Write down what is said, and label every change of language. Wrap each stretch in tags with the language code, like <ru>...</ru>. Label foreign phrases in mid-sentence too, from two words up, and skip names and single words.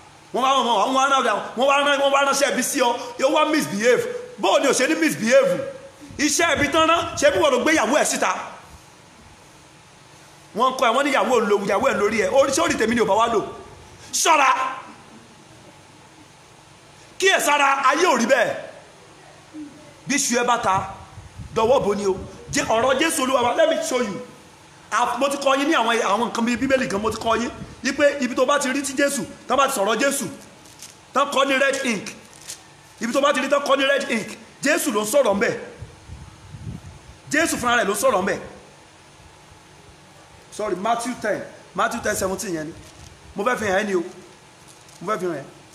<yo>wọ́n wá ránṣẹ́ ibi sí ọ yóò wá misbehave bóò ni ò ṣe ní misbehave iṣẹ́ ibi tán ná ṣé bí wọ́n ló gbé ìyàwó ẹ̀ síta wọ́n kọ́ ẹ̀ wọ́n ní ìyàwó ẹ̀ lórí ẹ̀ orí tèmi ni ò bá wá lò ṣọ́ra kí ẹ̀ sára ayé ò rí bẹ́ẹ̀ bí ṣu ẹ bá ta dọwọ́ bò ní o ọ̀rọ̀ Jésù Olúwa wa</yo> <en>let me show</en> <yo>you mo ti kọ́ yín ní àwọn nǹkan bíi bíbélì kan mo ti kọ́ yín wípé ibi tó bá ti rí tí Jésù tán bá ti sọ̀rọ̀ Jésù tán kọ́ ní</yo> <en>red ink</en> <yo>ibi tó bá ti rí tán kọ́ ní</yo> <en>red ink</en> <yo>Jésù ló ń sọ̀rọ̀ ńbẹ̀ Jésù fúnra rẹ̀ ló ń sọ̀rọ̀ ńbẹ̀ sorry Matthew 10:17 yẹn ni mo fẹ́ fi hàn ẹ́ ni o mo fẹ́ fi hàn ẹ́</yo>